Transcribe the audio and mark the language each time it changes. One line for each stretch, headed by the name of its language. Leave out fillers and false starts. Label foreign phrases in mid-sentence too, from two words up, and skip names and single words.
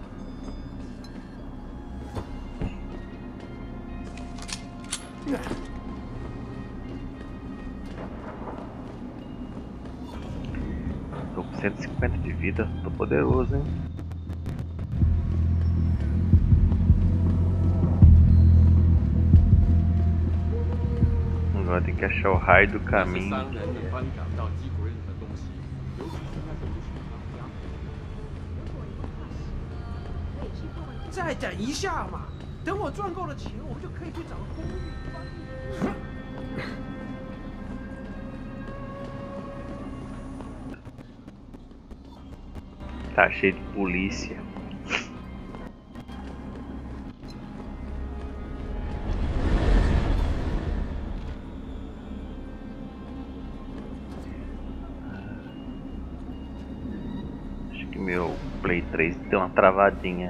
Portuguese: Tô com 150 de vida, tô poderoso, hein? Agora tem que achar o raio do caminho.
Chinese: 再等一下嘛，等我赚够了钱，我就可以去找公寓。
Portuguese: Tá cheio de polícia. Acho que meu Play 3 deu uma travadinha.